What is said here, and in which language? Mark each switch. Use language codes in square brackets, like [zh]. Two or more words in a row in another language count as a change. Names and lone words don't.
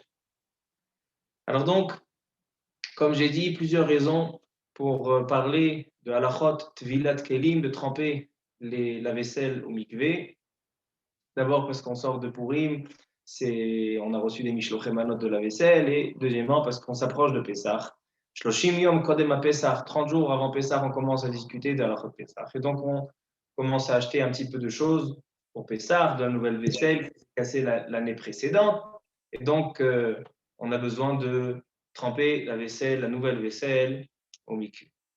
[fr] Alors donc, comme j'ai dit, plusieurs raisons pour parler de [he] halachot tvilat kelim, [fr] de tremper la vaisselle au mikvé. D'abord parce qu'on sort de Purim, on a reçu des [he] mishlochei manot [fr] de la vaisselle, et deuxièmement parce qu'on s'approche de Pessah. [he] Shloshim yom kodem [fr] à Pessah, 30 jours avant Pessah, on commence à discuter de [he] halachot Pessah. [fr] Et donc on commence à acheter un petit peu de choses pour Pessah, de la nouvelle vaisselle, cassée l'année précédente. Et donc on a besoin de tremper la vaisselle, la nouvelle vaisselle au mikvé.